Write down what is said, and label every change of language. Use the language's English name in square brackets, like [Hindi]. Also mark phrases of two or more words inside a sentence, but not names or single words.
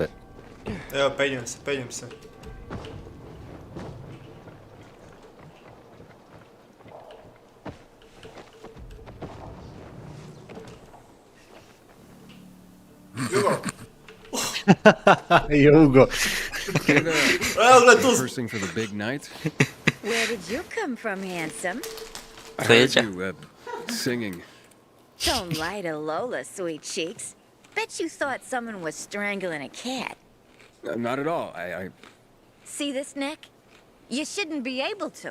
[Croatian] Evo, penjem se. Jugo! Jugo. Evo, gled tu! [English] Rehearsing for the big night? Where did you come from, handsome? I heard Peđa. you, singing. Don't lie to Lola, sweet cheeks. Bet you thought someone was strangling a cat. Not at all. I See this neck? You shouldn't be able to.